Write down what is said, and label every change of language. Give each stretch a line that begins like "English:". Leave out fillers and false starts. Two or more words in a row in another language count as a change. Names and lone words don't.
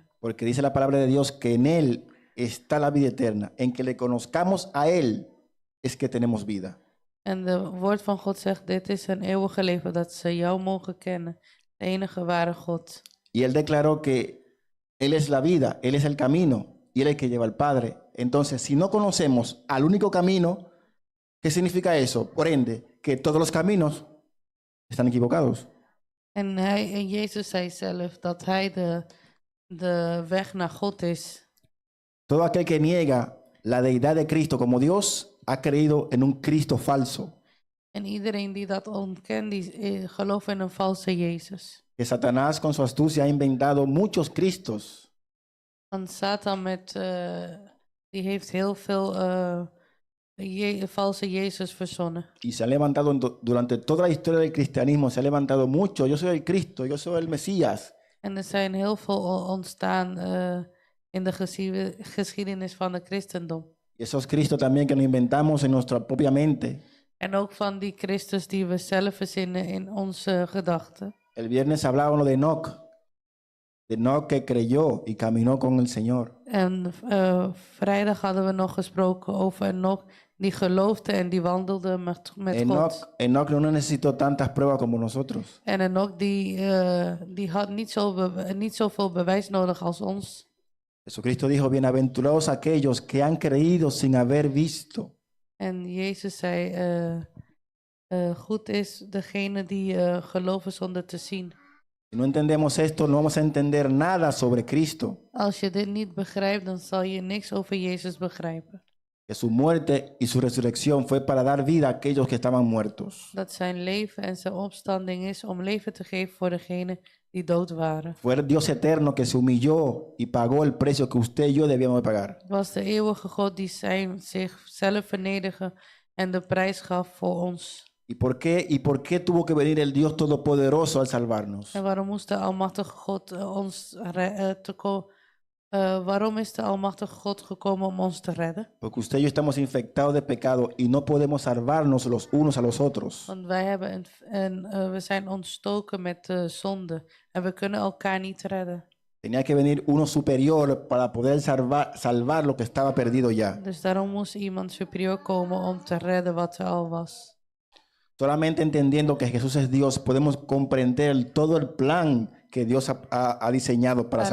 Spanish: Porque dice la palabra de Dios que en Él está la vida eterna. En que le conozcamos a Él es que tenemos vida.
Dutch: En de woord van God zegt, dit is een eeuwige leven, dat ze jou mogen kennen, de enige ware God.
Spanish: Y Él declaró que Él es la vida, Él es el camino y Él es el que lleva al Padre. Entonces, si no conocemos al único camino, ¿qué significa eso? Por ende, que todos los caminos están equivocados.
Dutch: En Jezus zei zelf dat hij de weg naar God is.
Spanish: Todo aquel que niega la deidad de Cristo como Dios ha creído en un Cristo falso.
Dutch: En iedereen die dat ontkent, die gelooft in een valse Jezus.
Spanish: Que Satanás con su astucia ha inventado muchos Cristos.
Dutch: Want Satan die heeft heel veel valse Jezus verzonnen.
Spanish: Y se ha levantado durante toda la historia del cristianismo, se ha levantado mucho. Yo soy el Cristo, yo soy el Mesías.
Dutch: En er zijn heel veel ontstaan in de geschiedenis van het christendom.
Spanish: Y esos Cristos también que nos inventamos en nuestra propia mente.
Dutch: En ook van die Christus die we zelf verzinnen in onze gedachten.
Spanish: El viernes hablábamos de Enoch que creyó y caminó con el Señor.
Dutch: En vrijdag hadden we nog gesproken over Enoch die geloofde en die wandelde met God.
Spanish: Enoch no necesitó tantas pruebas como nosotros.
Dutch: En Enoch die had niet zoveel bewijs nodig als ons.
Spanish: Jesucristo dijo, bienaventurados aquellos que han creído sin haber visto.
Dutch: En Jezus zei, goed is degene die geloven zonder te zien.
Spanish: Si no entendemos esto, no vamos a entender nada sobre Cristo.
Dutch: Als je dit niet begrijpt, dan zal je niks over Jezus begrijpen.
Spanish: Que su muerte y su resurrección fue para dar vida a aquellos que estaban muertos.
Dutch: Dat zijn leven en zijn opstanding is om leven te geven voor degenen die dood waren.
Spanish: Fue el Dios eterno que se humilló y pagó el precio que usted y yo debíamos de pagar.
Dutch: Het was de eeuwige God die zichzelf vernederde en de prijs gaf voor ons.
Spanish: ¿Y por qué tuvo que venir el Dios Todopoderoso al salvarnos?
Dutch: En waarom moest de almachtige God waarom is de almachtige God gekomen om ons te redden?
Spanish: Porque usted y yo estamos infectados de pecado y no podemos salvarnos los unos a los otros.
Dutch: Want wij hebben we zijn ontstoken met de zonde en we kunnen elkaar niet redden.
Spanish: Tenía que venir uno superior para poder salvar lo que estaba perdido ya.
Dutch: Dus daarom moest iemand superieur komen om te redden wat er al was.
Spanish: Solamente entendiendo que Jesús es Dios, podemos comprender todo el plan que Dios ha diseñado para